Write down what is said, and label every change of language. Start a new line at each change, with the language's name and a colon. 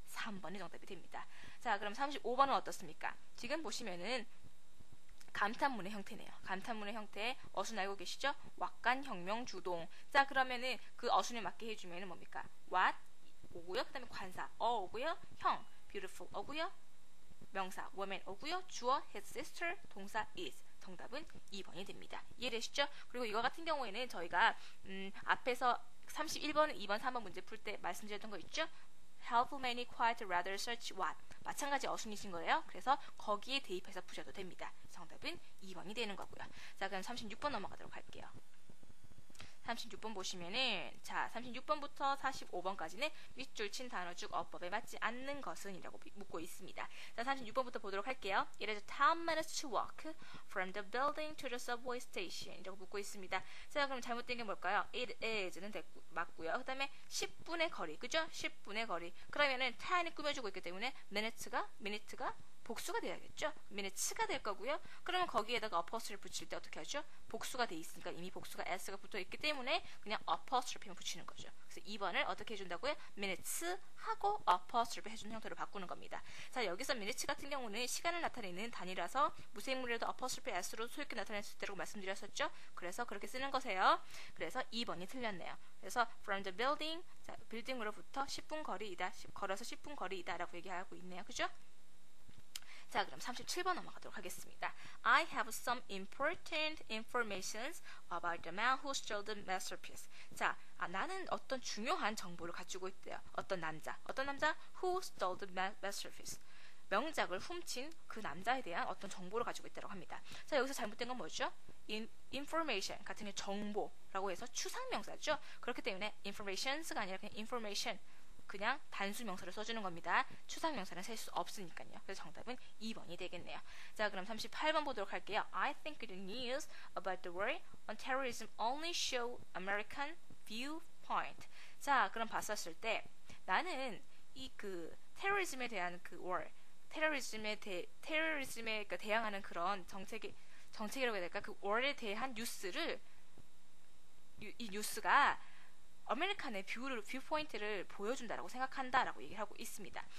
Korean: 3번이 정답이 됩니다. 자, 그럼 35번은 어떻습니까? 지금 보시면은 감탄문의 형태네요. 감탄문의 형태 어순 알고 계시죠? 왁간, 혁명, 주동. 자, 그러면은 그 어순에 맞게 해주면은 뭡니까? what 오고요. 그 다음에 관사 오고요. 형 beautiful 오고요. 명사 woman 오고요. 주어 his sister, 동사 is. 정답은 2번이 됩니다. 이해되시죠? 그리고 이거 같은 경우에는 저희가 앞에서 31번, 2번, 3번 문제 풀 때 말씀드렸던 거 있죠?
English: Have many quite rather search what.
Korean: 마찬가지 어순이신 거예요. 그래서 거기에 대입해서 푸셔도 됩니다. 정답은 2번이 되는 거고요. 자, 그럼 36번 넘어가도록 할게요. 36번 보시면은 자 36번부터 45번까지는 윗줄 친 단어 중 어법에 맞지 않는 것은 이라고 묻고 있습니다. 자 36번부터 보도록 할게요.
English: It is 10 minutes to walk from the building to the subway station
Korean: 이라고 묻고 있습니다. 자 그럼 잘못된 게 뭘까요? It is는 맞고요. 그 다음에 10분의 거리 그죠? 10분의 거리 그러면은 10이 꾸며주고 있기 때문에 minute가 복수가 돼야겠죠? minutes가 될 거고요. 그러면 거기에다가 apostrophe 붙일 때 어떻게 하죠? 복수가 돼 있으니까 이미 복수가 s가 붙어 있기 때문에 그냥 apostrophe만 붙이는 거죠. 그래서 2번을 어떻게 해준다고요? minutes 하고 apostrophe 해주는 형태로 바꾸는 겁니다. 자 여기서 minutes 같은 경우는 시간을 나타내는 단위라서 무생물이라도 apostrophe s로 소유롭게 나타낼 수 있다고 말씀드렸었죠? 그래서 그렇게 쓰는 거세요. 그래서 2번이 틀렸네요. 그래서 from the building, 자 빌딩으로부터 10분 거리이다. 걸어서 10분 거리이다 라고 얘기하고 있네요. 그죠? 자 그럼 37번 넘어가도록 하겠습니다.
English: I have some important informations about the man who stole the masterpiece.
Korean: 자 나는 어떤 중요한 정보를 가지고 있대요. 어떤 남자
English: who stole the masterpiece.
Korean: 명작을 훔친 그 남자에 대한 어떤 정보를 가지고 있다고 합니다. 자 여기서 잘못된 건 뭐죠? information 같은 게 정보라고 해서 추상명사죠. 그렇기 때문에 informations가 아니라 그냥 information 그냥 단수 명사를 써주는 겁니다. 추상 명사는 셀 수 없으니까요. 그래서 정답은 2번이 되겠네요. 자, 그럼 38번 보도록 할게요.
English: I think the news about the war on terrorism only show American viewpoint.
Korean: 자, 그럼 봤었을 때 나는 이 그 테러리즘에 대한 그 war, 테러리즘에 그러니까 대항하는 그런 정책이라고 해야 될까? 그 war에 대한 뉴스를 이 뉴스가 아메리칸의 뷰포인트를 보여준다라고 생각한다라고 얘기를 하고 있습니다.